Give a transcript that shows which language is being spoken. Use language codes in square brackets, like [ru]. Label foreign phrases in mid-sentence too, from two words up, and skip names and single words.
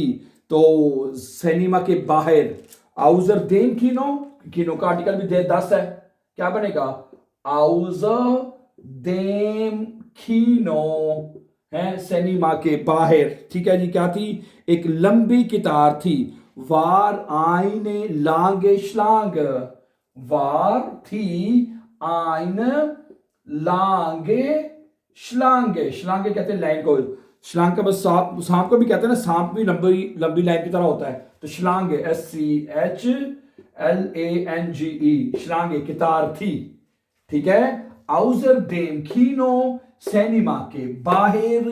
[hi] तो सिनेमा के बाहर, [de] außer dem Kino, [hi] कीनो का आर्टिकल भी 10 है, क्या बनेगा? [de] außerdem Kino [hi] है, सिनेमा के बाहर। ठीक है जी, क्या थी? एक लंबी कितार थी। [de] war eine lange Schlange, war [hi] थी [de] eine lange Schlange, [hi] Schlange कहते हैं लाइन को, श्लांग का बस सांप को भी कहते हैं ना, सांप भी लंबी लंबी लाइन की तरह होता है, तो श्लांग SCHLANGE, श्लांग कितार थी। ठीक है, [de] außer dem Kino, [hi] सिनेमा के बाहर।